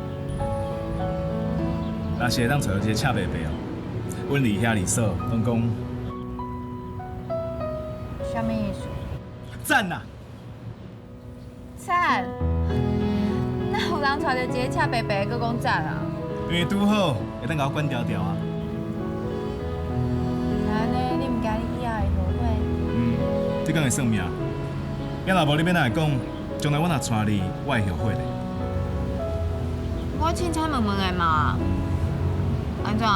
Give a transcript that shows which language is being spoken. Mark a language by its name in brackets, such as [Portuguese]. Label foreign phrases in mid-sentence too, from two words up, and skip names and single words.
[Min Nan Chinese] 若是会当找到一个赤白白哦，阮离兄离嫂拢讲什么意思？赞呐！赞？哪有人找到一个赤白白，搁讲赞啊？因为拄好会当甲我管条条啊。安尼，你毋惊你以后会后悔？你讲会算命？要若无你要哪会讲？将来我若娶你，我会后悔的。我凊彩问问的嘛。安怎？